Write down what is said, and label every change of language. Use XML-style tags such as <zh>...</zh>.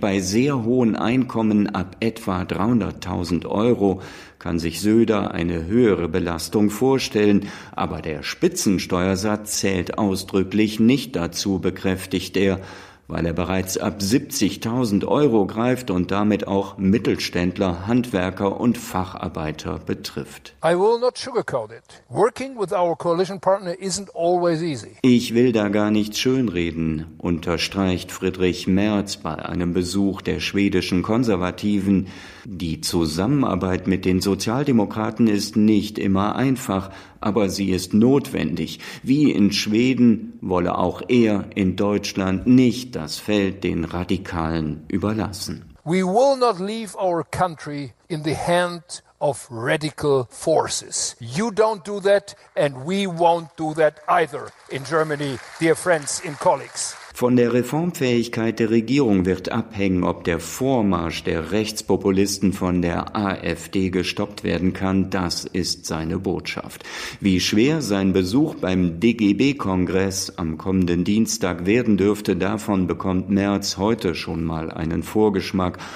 <de>Bei sehr hohen Einkommen ab etwa 300.000 Euro kann sich Söder eine höhere Belastung vorstellen. Aber der Spitzensteuersatz zählt ausdrücklich nicht dazu, bekräftigt er, weil er bereits ab 70.000 Euro greift und damit auch Mittelständler, Handwerker und Facharbeiter betrifft.</de> <en>I will not sugarcoat it. Working with our coalition partner isn't always easy.</en> <de>Ich will da gar nicht schönreden, unterstreicht Friedrich Merz bei einem Besuch der schwedischen Konservativen. Die Zusammenarbeit mit den Sozialdemokraten ist nicht immer einfach, aber sie ist notwendig. Wie in Schweden wolle auch er in Deutschland nicht das Feld den Radikalen überlassen.</de> <en>We will not leave our country in the hand of radical forces. You don't do that and we won't do that either in Germany, dear friends and colleagues.</en> <de>Von der Reformfähigkeit der Regierung wird abhängen, ob der Vormarsch der Rechtspopulisten von der AfD gestoppt werden kann. Das ist seine Botschaft. Wie schwer sein Besuch beim DGB-Kongress am kommenden Dienstag werden dürfte, davon bekommt Merz heute schon mal einen Vorgeschmack.</de>